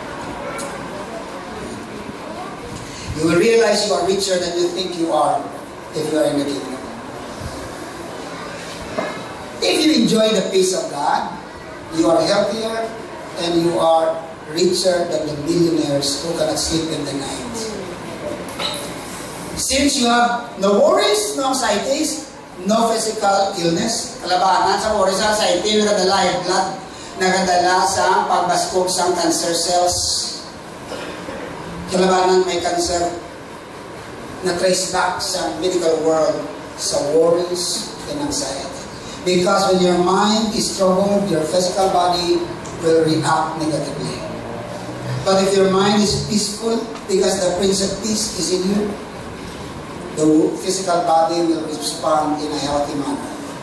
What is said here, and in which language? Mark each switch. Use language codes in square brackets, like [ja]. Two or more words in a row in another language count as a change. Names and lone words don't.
[en] You will realize you are richer than you think you are if you are in the kingdom. If you enjoy the peace of God, you are healthier and you are richer than the millionaires who cannot sleep in the night. Since you have no worries, no anxieties, no physical illness, [hil] kalabanan sa worries, anxiety, nagadala [en] high blood, [hil] nagadala sa pagbaskog sa [en] cancer cells, [hil] kalabanan may cancer, na-trace back sa [en] medical world, [hil] sa [en] worries and anxiety. Because when your mind is troubled, your physical body will react negatively. But if your mind is peaceful, because the Prince of Peace is in you, the physical body will respond in a healthy manner.